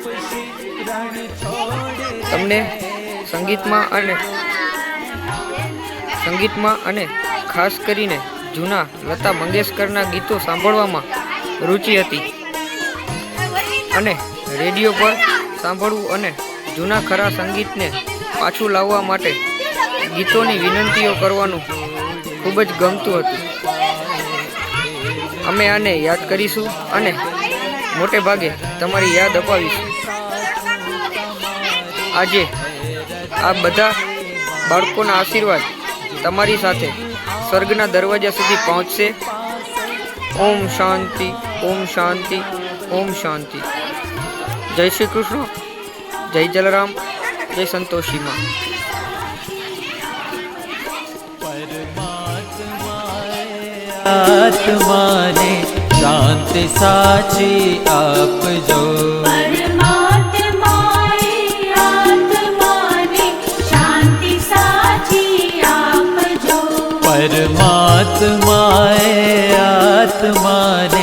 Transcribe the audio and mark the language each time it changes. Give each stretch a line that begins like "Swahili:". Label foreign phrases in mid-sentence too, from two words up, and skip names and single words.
Gujarati: તમને સંગીતમાં અને ખાસ કરીને જૂના લતા મંગેશકરના ગીતો સાંભળવામાં રુચિ હતી અને રેડિયો પર સાંભળવું અને જૂના ખરા સંગીત ને પાછું લાવવા માટે ગીતોની વિનંતીઓ કરવાનું ખૂબ જ ગમતું હતું। અમે આને યાદ કરીશું અને મોટે ભાગે તમારી યાદ અપાવીશું। આજે આ બધા બાળકોના આશીર્વાદ તમારી સાથે સ્વર્ગના દરવાજા સુધી પહોંચશે। ઓમ શાંતિ, ઓમ શાંતિ, ઓમ શાંતિ। જય શ્રી કૃષ્ણ, જય જલારામ, જય સંતોષી માઁ। આત્મા ને શાંતિ સાચી આપ જો પરમાત્માએ આત્મા ને